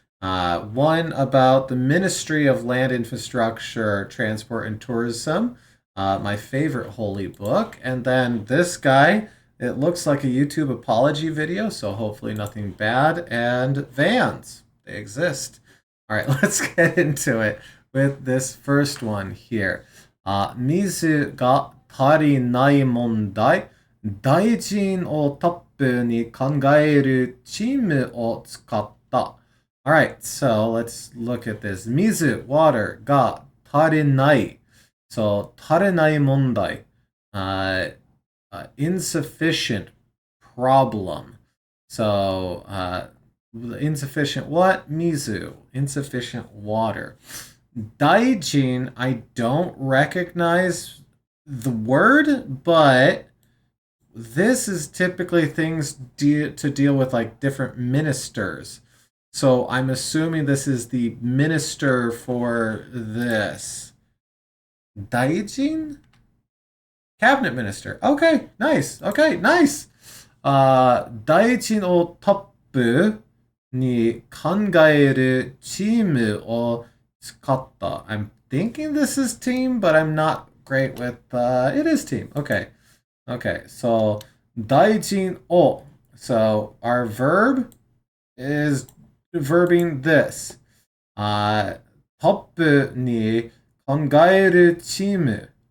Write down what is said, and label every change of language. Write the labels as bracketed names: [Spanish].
[English] One about the Ministry of Land Infrastructure, Transport and Tourism, my favorite holy book, and then this guy. It looks like a YouTube apology video, so hopefully nothing bad. And vans, they exist. All right, let's get into it with this first one here. [Japanese] 水が足りない問題。大臣をトップに考えるチームを使った。 [English] Alright, so let's look at this. [Japanese] 水 [English] water [Japanese] が足りない. [English] So [Japanese] 足りない問題. [English] Insufficient problem. So insufficient what? Mizu. Insufficient water. Daijin, I don't recognize the word, but this is typically things to deal with like different ministers. So I'm assuming this is the minister for this. Daijin? Cabinet minister. Okay, nice. Okay, nice. [Japanese] 大臣をトップに考えるチームを使った。 [English] I'm thinking this is team, but I'm not great with, it is team. Okay. Okay, so [Japanese] 大臣を. [English] So our verb is verbing this. [Japanese] トップに考えるチーム.